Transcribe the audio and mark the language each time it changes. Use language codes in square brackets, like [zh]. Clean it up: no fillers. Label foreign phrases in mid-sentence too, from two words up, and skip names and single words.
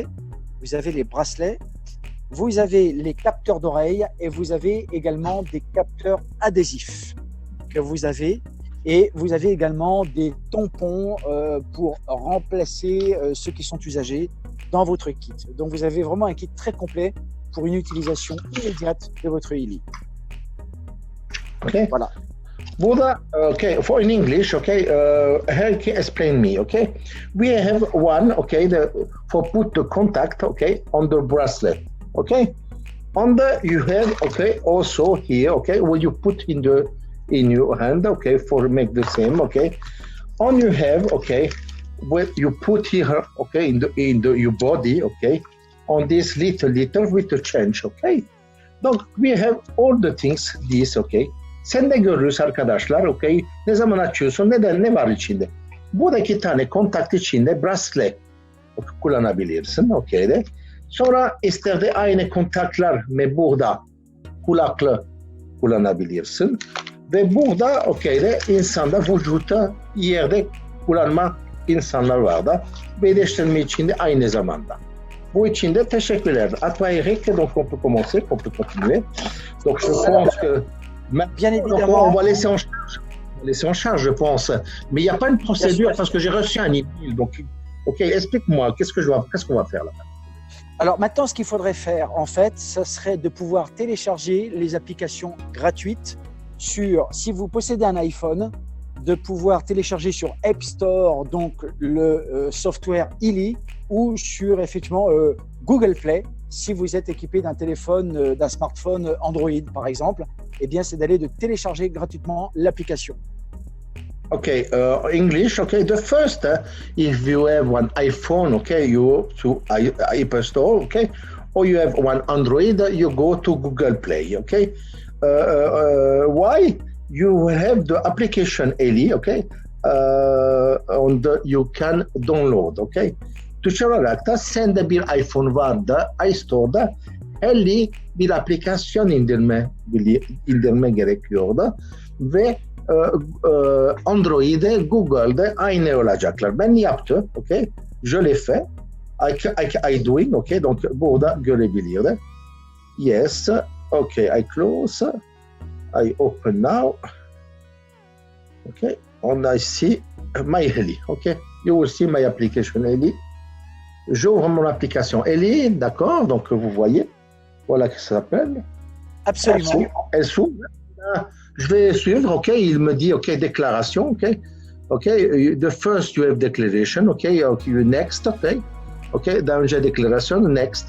[fr] Vous avez les bracelets, vous avez les capteurs d'oreilles et vous avez également des capteurs adhésifs que vous avez. Et vous avez également des tampons pour remplacer ceux qui sont usagés dans votre kit. Donc vous avez vraiment un kit très complet pour une utilisation immédiate de votre ILI. Okay. Voilà. [en] Buddha, okay, for in English, okay, Helke explain me, okay. We have one, okay, for put the contact, okay, on the bracelet, okay. On the you have, okay, also here, okay, where you put in your hand, okay, for make the same, okay. On you have, okay, where you put here, okay, in your body, okay, on this little with the change, okay. Donc we have all the things, this, okay. [tr] Sen de görürüz arkadaşlar, okay. Ne zaman açıyorsun, ne var içinde? Burada 2 tane kontakt içinde bracelet kullanabilirsin, okay de. Sonra isterde aynı kontaktlar ve burada kulaklı kullanabilirsin. Ve burada, okay de insanda vücutta yerde kullanma insanlar var da birleştirme içinde aynı zamanda. Bu için de teşekkürler. [fr] À toi Eric, donc on peut commencer, on peut continuer. Donc je pense que bien évidemment, on va laisser en charge, je pense. Mais il n'y a pas une procédure parce que j'ai reçu un email. Donc, ok, explique-moi, qu'est-ce qu'on va faire là? Alors maintenant, ce qu'il faudrait faire, en fait, ça serait de pouvoir télécharger les applications gratuites si vous possédez un iPhone, de pouvoir télécharger sur App Store donc le software ILI ou sur effectivement Google Play. Si vous êtes équipé d'un téléphone, d'un smartphone Android par exemple, eh bien c'est d'aller de télécharger gratuitement l'application. [en] Okay, English. Okay, the first, if you have one iPhone, okay, you go to Apple Store, okay, or you have one Android, you go to Google Play, okay. Why? You have the application Eli, okay, you can download, okay. [tr] Tuşa olarak da sende bir iPhone var da iStore'da Eli bir aplikasyon indirme gerekiyor da ve Android'de, Google'de aynı olacaklar. Ben yaptım, [fr] okay, je l'ai fait, [en] I doing, [tr] okay, donc burada görebiliyor. [en] Yes, okay, I close, I open now, okay, and I see my Eli, okay, you will see my application Eli. [fr] J'ouvre mon application Eli, d'accord, donc vous voyez, voilà que ça s'appelle. Absolument. Elle s'ouvre. Je vais suivre, ok, il me dit, ok, déclaration, [en] ok, the first you have declaration, ok, next, [fr] ok, dans j'ai déclaration, next.